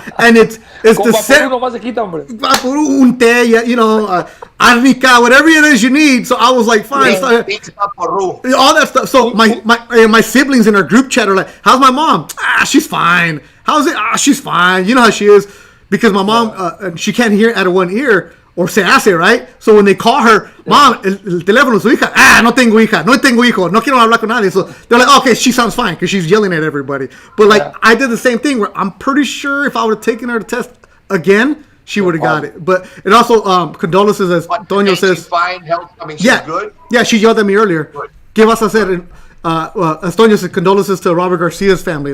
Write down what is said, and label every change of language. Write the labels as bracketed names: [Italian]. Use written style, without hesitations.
[English] And it's the same. [Spanish] Un té, arnica, [English] whatever it is you need. So I was like, fine. All that stuff. So my siblings in our group chat are like, how's my mom? She's fine. How's it? She's fine. You know how she is. Because my mom, she can't hear out of one ear. Or [Spanish] se hace, [English] right? So when they call her, [Spanish] Mom, el teléfono, su hija, no tengo hija, no tengo hijo, no quiero hablar con nadie. [English] So they're like, okay, she sounds fine because she's yelling at everybody. But I did the same thing where I'm pretty sure if I would have taken her to test again, she would have got it. But it also, condolences, as Toño says. She's fine, health, I mean, she's good? Yeah, she yelled at me earlier. [Spanish] ¿Qué vas a hacer? [English] As Toño said, condolences to Robert Garcia's family.